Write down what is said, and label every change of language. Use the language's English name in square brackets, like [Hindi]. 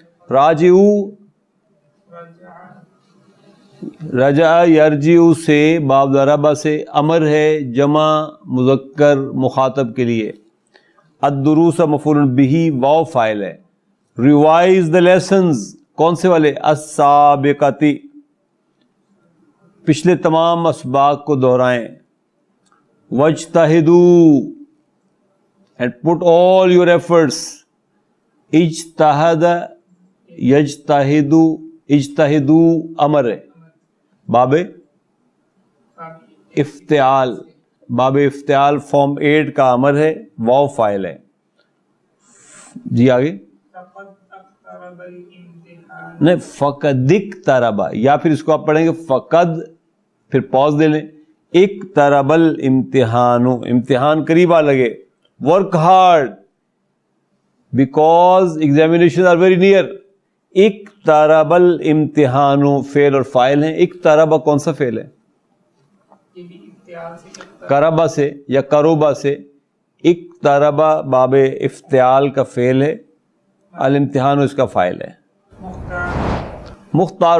[Urdu] راجعو رجع یرجع سے باب ضربہ سے امر ہے جمع مذکر مخاطب کے لیے. الدروس مفعول بہ واو فاعل ہے. [English] revise the lessons [Urdu] کون سے والے؟ السابقۃ. پچھلے تمام اسباق کو دہرائیں. [Arabic] واجتہدوا [English] and put all your efforts. [Urdu] اجتہد یجتہدو اجتہدو امر ہے. باب افتعال. باب افتعال فارم 8 کا امر ہے. واو فاعل ہے. جی آگے. نہیں [Arabic] فقد اقترب [Urdu] یا پھر اس کو آپ پڑھیں گے فقد پھر پاز دے لیں. [Arabic] اقترب الامتحان. [Urdu] امتحان قریب آ لگے. [English] Work hard because examinations are very near. [Urdu] اقترب الامتحان فعل اور فاعل ہیں. اقترب کون سا فعل ہے؟ قربہ سے یا قربہ سے. اقترب باب افتعال کا فعل ہے. الامتحان اس کا فاعل ہے. مختار.